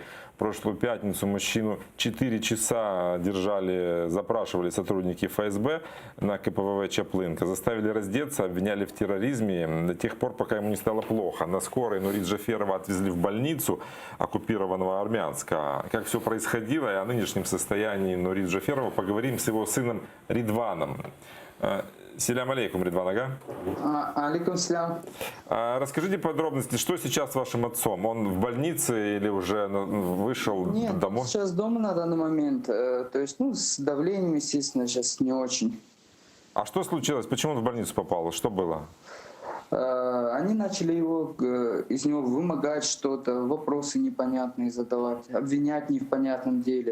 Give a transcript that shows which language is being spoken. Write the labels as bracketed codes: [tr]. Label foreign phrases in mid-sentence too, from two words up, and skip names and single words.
[ru] В прошлую пятницу мужчину 4 часа запрашивали сотрудники ФСБ на КПВВ Чаплынка. Заставили раздеться, обвиняли в терроризме до тех пор, пока ему не стало плохо. На скорой Нури Джаферова отвезли в больницу оккупированного Армянска. Как все происходило и о нынешнем состоянии Нури Джаферова поговорим с его сыном Ридваном. [crh] Селям алейкум, Ридван, ага? Алейкум селям. [ru] Расскажите подробности, что сейчас с вашим отцом? Он в больнице или уже вышел домой? Нет, сейчас дома на данный момент. То есть, с давлением, естественно, сейчас не очень. А что случилось? Почему он в больницу попал? Что было? Они начали из него вымогать что-то, вопросы непонятные задавать, обвинять не в понятном деле.